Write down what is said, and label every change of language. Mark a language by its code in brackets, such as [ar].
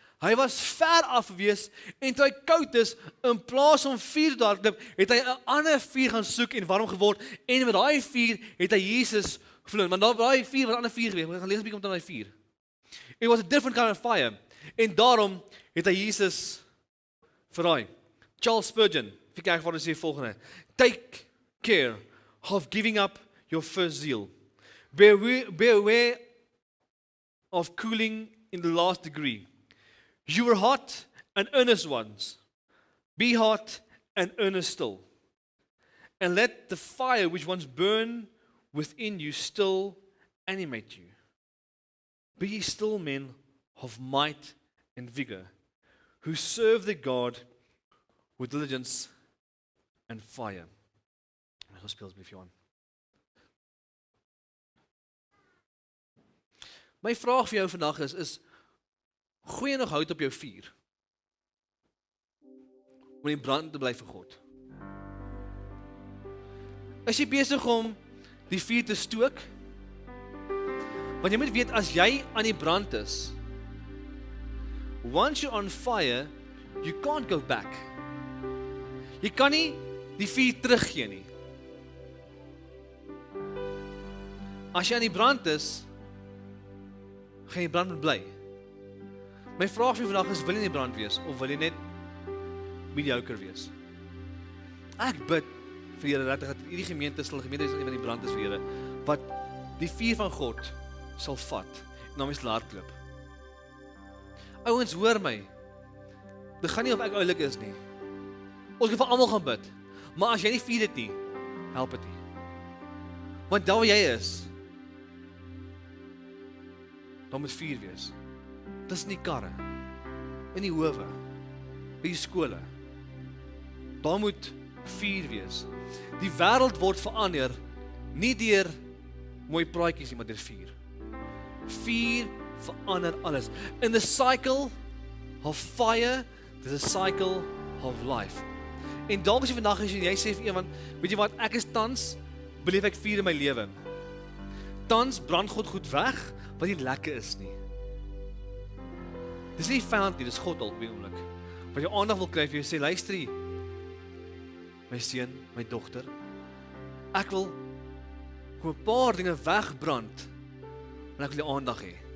[af] Hy was ver af gewees en toe hy koud is, in plaas om vuur te hardloop, het hy 'n ander vuur gaan soek en warm geword en met daai vuur het hy Jesus verloor. Maar daai vuur was 'n ander vuur gewees. Ons gaan lees 'n bietjie om daai vuur. [en] It was a different kind of fire. [af] En daarom het hy Jesus verraai. [en] Charles Spurgeon, [af] vir kyk wat hy sê volgende. [en] Take care of giving up your first zeal. Beware of cooling in the last degree. You were hot and earnest once. Be hot and earnest still. And let the fire which once burned within you still animate you. Be ye still men of might and vigor, who serve the God with diligence and fire. [af] Ek gaan speel asseblief Johan. My vraag vir jou vandag is gooi jy nog hout op jou vuur? Om die brand te bly vir God. Is jy besig om die vuur te stook? Want jy moet weet, as jy aan die brand is, [en] once you're on fire, you can't go back. [af] Jy kan nie die vuur teruggee nie. As jy aan die brand is, gaan jy brand moet bly. My vraag vir vandag is, wil jy in die brand wees, of wil jy net mediocre wees? Ek bid vir Here, dat hierdie gemeente is in die brand is vir Here, wat die vuur van God sal vat, en dan mens hardloop. Ouens, hoor my, dit gaan nie of ek oulik is nie. Ons kan vir almal gaan bid, maar as jy nie vuur het nie, help dit nie. Want daar waar jy is, daar moet vuur wees. Dis in die karre, in die howe, by die skole. Daar moet vuur wees. Die wêreld word verander, nie deur mooi praatjies nie, maar deur vuur. Vuur verander alles. [en] In the cycle of fire, there's a cycle of life. [af] En dalk as jy vandag is en jy sê vir iemand, weet jy wat, ek is tans, beleef ek vuur in my lewe. Tans brand God goed weg, wat nie lekker is nie. Dis nie vyand nie, dis God al op die oomblik. Wat jou aandag wil kry vir jou sê, luister hier, my seun, my dogter, ek wil kom 'n paar dinge wegbrand, maar ek wil die aandag hê.